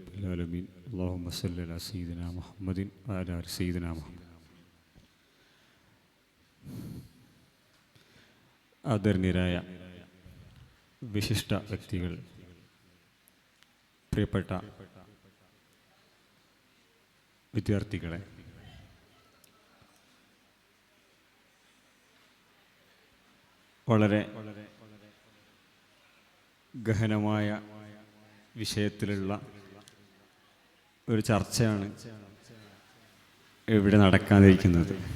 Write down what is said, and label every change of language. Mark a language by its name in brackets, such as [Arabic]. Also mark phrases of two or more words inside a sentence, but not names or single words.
[Arabic] العالمين اللهم صل على سيدنا محمد وعلى آل سيدنا محمد. [Malayalam] ആദരണീയരായ വിശിഷ്ട വ്യക്തികൾ, പ്രിയപ്പെട്ട വിദ്യാർത്ഥികളെ, വളരെ ഗഹനമായ വിഷയത്തിലുള്ള ഒരു ചർച്ചയാണ് ഇവിടെ നടക്കാനിരിക്കുന്നത്.